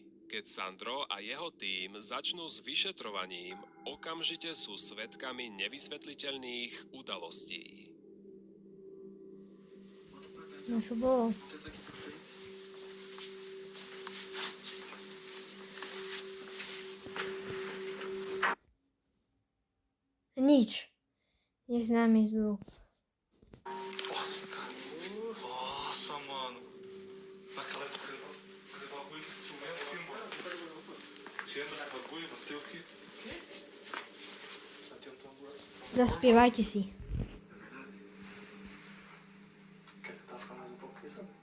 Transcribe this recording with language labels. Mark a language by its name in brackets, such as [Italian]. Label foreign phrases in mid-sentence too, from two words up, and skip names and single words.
[Slovak] Keď Sandro a jeho tím začnú s vyšetrovaním, okamžite sú svedkami nevysvetliteľných udalostí. No čo bolo? Nič. Neznámy zvuk. [Portuguese] Nossa, cara. Nossa, mano. Naquela época aquele bagulho de instrumento aqui, mano. Tinha esse bagulho, bateu aqui. Bateu um tambor. [Slovak] Zaspievajte si. [Portuguese] Quer tentar ficar mais um pouco aqui, sabe?